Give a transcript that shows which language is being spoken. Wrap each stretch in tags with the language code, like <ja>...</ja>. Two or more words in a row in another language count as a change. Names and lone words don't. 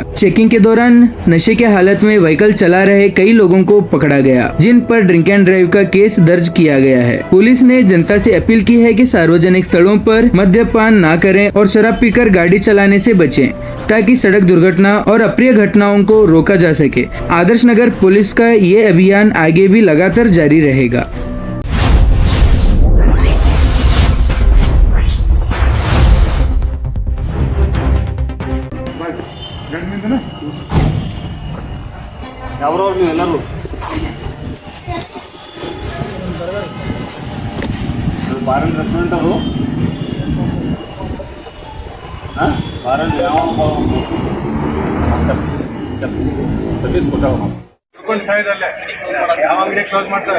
<hi>चेकिंग के दौरान नशे के हालत में व्हीकल चला रहे कई लोगों को पकड़ा गया, जिन पर</hi> <en>drink and drive</en> <hi>का केस दर्ज किया गया है। पुलिस ने जनता से अपील की है कि सार्वजनिक स्थलों पर मद्यपान न करें और शराब पीकर गाड़ी चलाने से बचें, ताकि सड़क दुर्घटना और अप्रिय घटनाओं को रोका जा सके। आदर्श नगर पुलिस का ये अभियान आगे भी लगातार जारी रहेगा।</hi> <kn>ಎಲ್ಲರೂ</kn> <en>bar and restaurant</en> <kn>ಅದು ಬಾರನ್ ಯಾವ ಸಾಯದಲ್ಲೇ ಯಾವ ಅಂಗಡಿ ಕ್ಲೋಸ್ ಮಾಡ್ತಾರೆ.</kn>